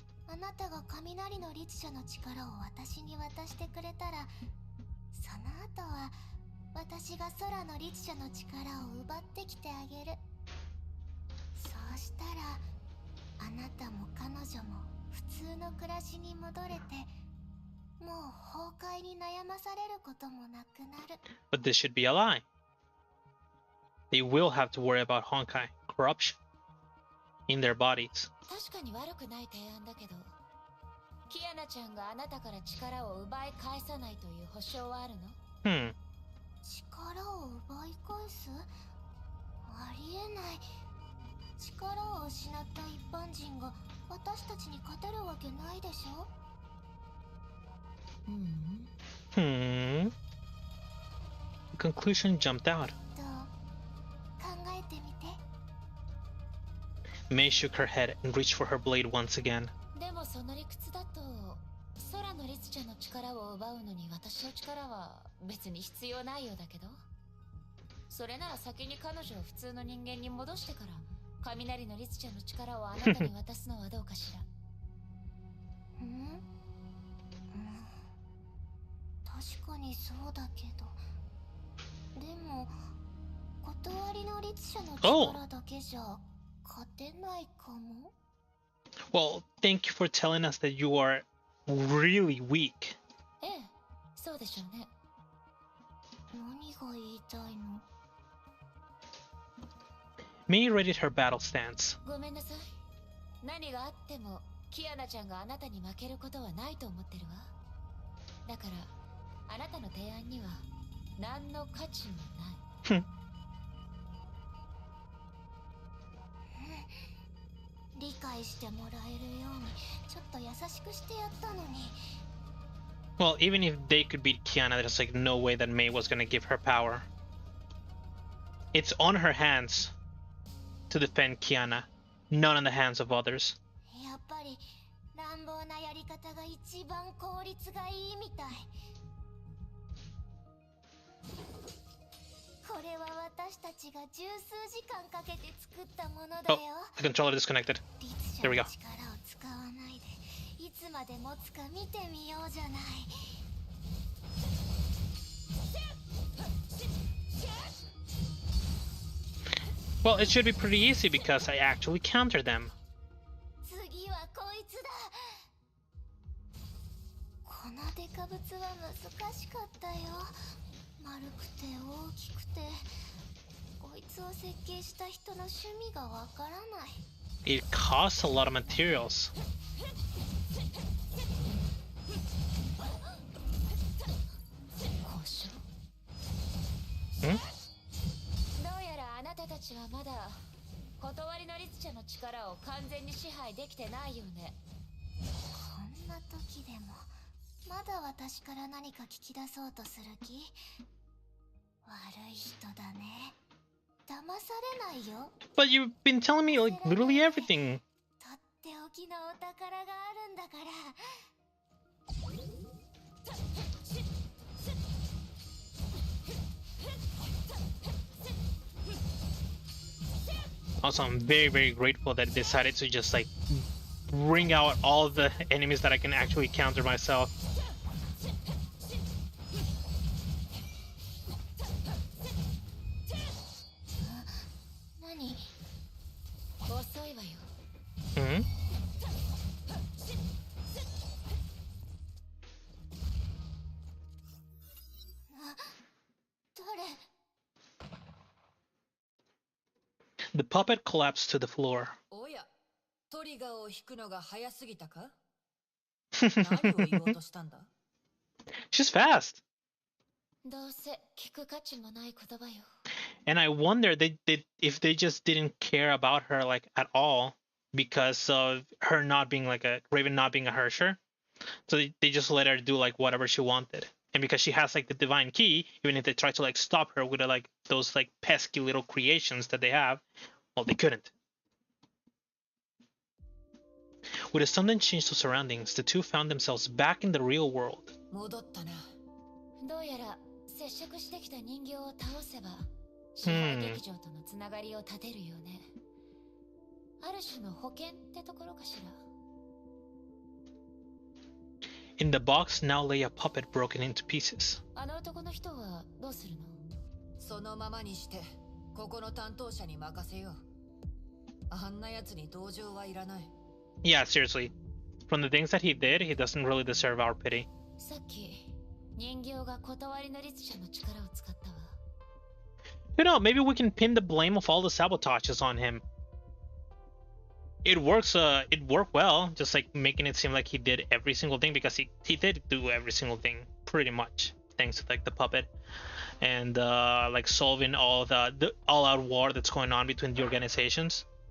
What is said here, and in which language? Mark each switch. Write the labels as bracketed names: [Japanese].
[Japanese] あなたが雷の律者の力を私に渡してくれたら、その後は私が空の律者の力を奪ってきてあげる。そうしたらあなたも彼女も普通の暮らしに戻れて、もう崩壊に悩まされることもなくなる。 [English] but this should be a lie. They will have to worry about Honkai corruption in their bodies. [Japanese] 確かに悪くない提案だけど、キアナちゃんがあなたから力を奪い返さないという保証はあるの？力を奪い返す？ありえない。力を失った一般人が私たちに勝てるわけないでしょ。 [English] The conclusion jumped out. [Japanese] どう？考えてみて。 [English] Mei shook her head and reached for her blade once again. [Japanese] でもその理屈だと、空の律者の力を奪うのに私の力は別に必要ないようだけど、それなら先に彼女を普通の人間に戻してから雷の律者の力をあなたに渡すのはどうかしら。確かにそうだけど、でも断りの律者の力だけじゃ勝てないかも。 [English] Well, thank you for telling us that you are really weak. [Japanese] ええ、そうでしょうね。何が言いたいの？ Mei readied her battle stance. ごめんなさい。何があってもキアナちゃんがあなたに負けることはないと思ってるわ。だからあなたの提案には何の価値もない。理解してもらえるようにちょっと優しくしてやったのに。 [English] Well, even if they could beat Kiana, there's like no way that Mei was gonna give her power. It's on her hands to defend Kiana, not on the hands of others. [Japanese] やっぱり乱暴なやり方が一番効率がいいみたい。これは私たちが十数時間かけて作ったものだ [English] Oh, [Japanese] よ。 [English] the controller disconnected. [Japanese] 律 [English] There we [Japanese] の [English] go. [Japanese] 力を使わないでいつまで持つか見てみようじゃない。 [English] Well, it should be pretty easy because I actually counter them. [Japanese] 次はこいつだ。このデカブツは難しかったよ。丸くて大きくて、こいつを設計した人の趣味がわからない。 [English] It costs a lot of materials. [Japanese] どうやらあなたたちはまだ断りの律者の力を完全に支配できてないよね。こんな時でもまだ私から何か聞き出そうとする気？悪い人だね。騙されないよ。 [English] But you've been telling me like literally everything. [Japanese] とっておきのお宝があるんだから。 [English] Also, I'm very, very grateful that I decided to just like bring out all the enemies that I can actually counter myself. [Japanese] 何？遅いわよ。 Hmm? 誰？ [English] The puppet collapsed to the floor. [Japanese] おや、トリガーを引くのが早すぎたか？何を言おうとしたんだ？ [English] She's fast. [Japanese] どうせ聞く価値もない言葉よ。 [English] And I wonder if they just didn't care about her like at all because of her not being like a Raven not being a Herrscher. So they just let her do like whatever she wanted. And because she has like the divine key, even if they try to like stop her with like those like pesky little creations that they have, well, they couldn't. With a sudden change to surroundings, the two found themselves back in the real world. [Japanese] 戻ったな。どうやら接触してきた人形を倒せば支配劇場とのつながりを立てるよね。ある種の保険ってところかしら。 [English] In the box now lay a puppet broken into pieces. [Japanese] あの男の人はどうするの？そのままにしてここの担当者に任せよう。あんな奴に同情はいらない。 [English] Yeah, seriously. From the things that he did, he doesn't really deserve our pity. [Japanese] さっき人形が断りの律者の力を使ったわ。 [English] You know, maybe we can pin the blame of all the sabotages on him. It works. It worked well, just like making it seem like he did every single thing, because he did do every single thing pretty much, thanks to like the puppet and like solving all the all-out war that's going on between the organizations.